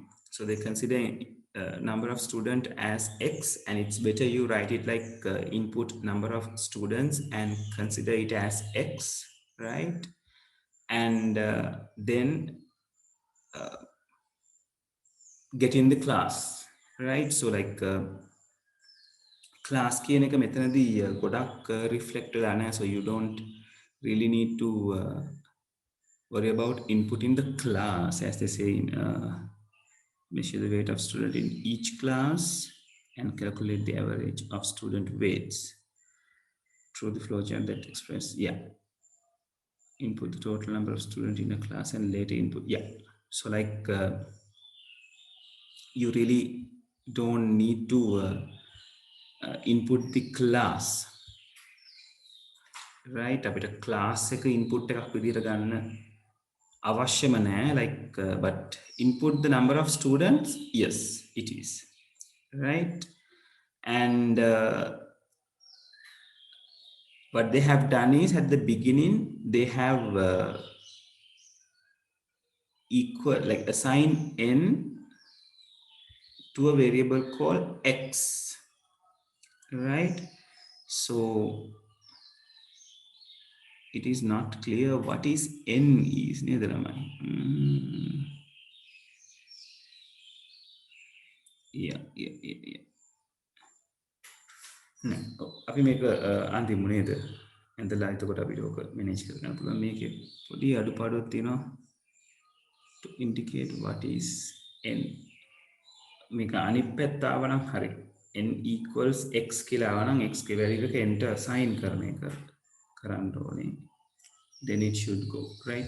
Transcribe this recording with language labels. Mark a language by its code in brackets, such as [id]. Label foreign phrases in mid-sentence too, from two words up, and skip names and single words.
[en] So they consider number of student as X, and it's better you write it like input number of students and consider it as X, right? And then get in the class, right? So like [si] class කියන එක මෙතනදී ගොඩක් reflect වෙලා නැහැ, [en] so you don't really need to worry about inputting the class, as they say in measure the weight of student in each class and calculate the average of student weights through the flowchart that express, yeah, input the total number of students in a class and later input, yeah. So like you really don't need to input the class, right? [si] අපිට class එක input එකක් විදිහට ගන්න අවශ්‍යම නැහැ, [en] like but input the number of students, yes it is, right? And what they have done is at the beginning they have equal, like assign n to a variable called x, right? So it is not clear what is n is, neither am I. Yeah. [si] නෑ අපි මේක අන්තිම නේද ඇඳලා එතකොට අපිට ඕක මැනේජ් කරගන්න පුළුවන්. මේකේ පොඩි අඩුපාඩුවක් තියෙනවා [en] to indicate what is n. [si] මේක අනිත් පැත්ත ආවනම් හරි, [en] n equals x [si] කියලා ආවනම් x ගේ value එක n ට assign කරන එක කරන්න ඕනේ, [en] then it should go right.